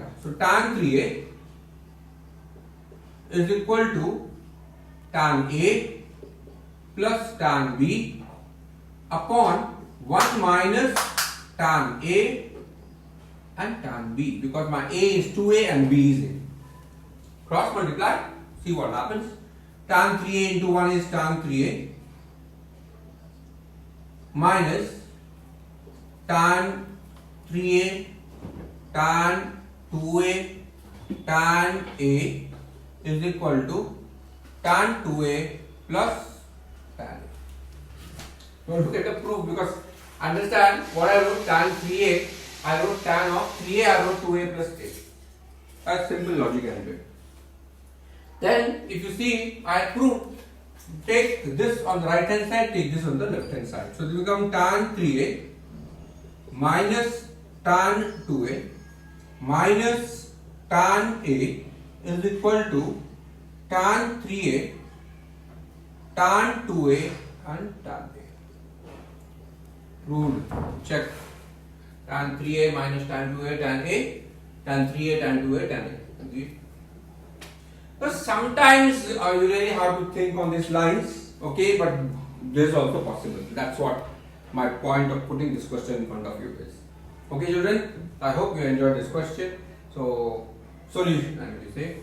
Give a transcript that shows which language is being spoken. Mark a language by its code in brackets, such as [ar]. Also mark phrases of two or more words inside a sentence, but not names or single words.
[en] So, tan 3a is equal to tan a plus tan b upon 1 minus tan a and tan b, because my a is 2a and b is a. Cross multiply, see what happens. Tan 3a into 1 is tan 3a minus tan 3a tan 2a tan a is equal to tan 2a plus tan a. Don't look at the proof, because understand what I wrote. Tan 3a, I wrote tan of 3a, I wrote 2a plus a. That's simple logic anyway. Then if you see, I proved, take this on the right hand side, take this on the left hand side. So this becomes tan 3a minus tan 2a minus tan a is equal to tan 3a, tan 2a and tan a. Rule, check. Tan 3a minus tan 2a, tan a, tan 3a, tan 2a, tan a. Okay. But sometimes you really have to think on these lines, okay, but this is also possible. That's what my point of putting this question in front of you is. Okay, children, I hope you enjoyed this question. So, solution, I will say.